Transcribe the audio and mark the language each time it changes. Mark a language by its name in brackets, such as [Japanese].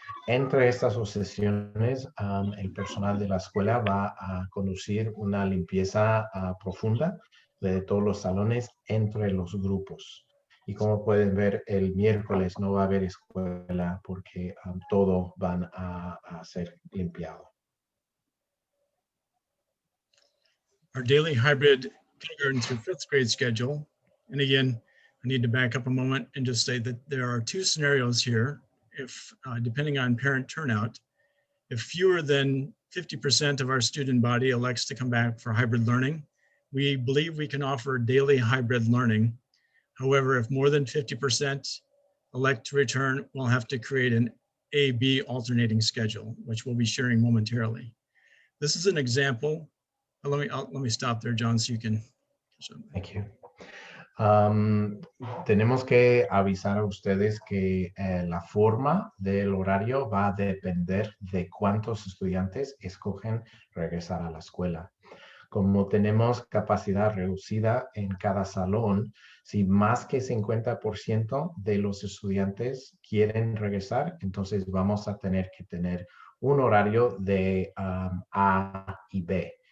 [Spanish] Entre estas 2 sesiones, el personal de la escuela va a conducir una limpieza profunda de todos los salones entre los grupos. Y como pueden ver, el miércoles no va a haber escuela porque todo van a ser limpiado. [English] Our daily hybrid kindergarten through 5th grade schedule. And again, I need to back up a moment and just say that there are 2 scenarios here. If, depending on parent turnout, if fewer than 50% of our student body elects to come back for hybrid learning, we believe we can offer daily hybrid learning. However, if more than 50% elect to return, we'll have to create an A-B alternating schedule, which we'll be sharing momentarily. This is an example. Let me stop there, John, so you can. Thank you. [Spanish] Tenemos que avisar a ustedes que la forma del horario va a depender de cuántos estudiantes escogen regresar a la escuela. Como tenemos capacidad reducida en cada salón, si más que 50% de los estudiantes quieren regresar, entonces vamos a tener que tener un horario de A y B.